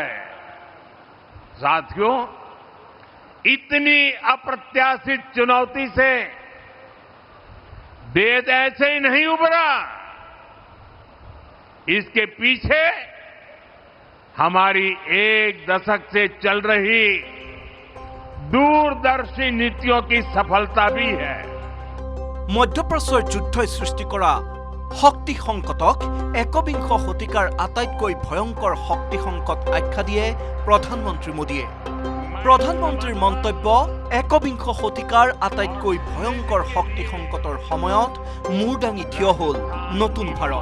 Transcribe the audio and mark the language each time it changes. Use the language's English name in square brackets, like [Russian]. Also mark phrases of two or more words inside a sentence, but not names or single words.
[Hindi] साथियों, इतनी अप्रत्याशित चुनौती से देश ऐसे ही नहीं उभरा। इसके पीछे हमारी एक दशक से चल रही दूरदर्शी नीतियों की सफलता भी है। [Assamese] मध्यप्राच्যৰ যুদ্ধই সৃষ্টি কৰা শক্তি সংকটক একবিংশ শতিকাৰ আটাইতকৈ ভয়ংকৰ শক্তি সংকট আখ্যা দিয়ে প্ৰধানমন্ত্ৰী মোদীয়ে। প্ৰধানমন্ত্ৰীৰ মন্তব্য, একবিংশ শতিকাৰ আটাইতকৈ ভয়ংকৰ শক্তি সংকটৰ সময়ত মূৰ দাঙি থিয় হ'ল নতুন ভাৰত।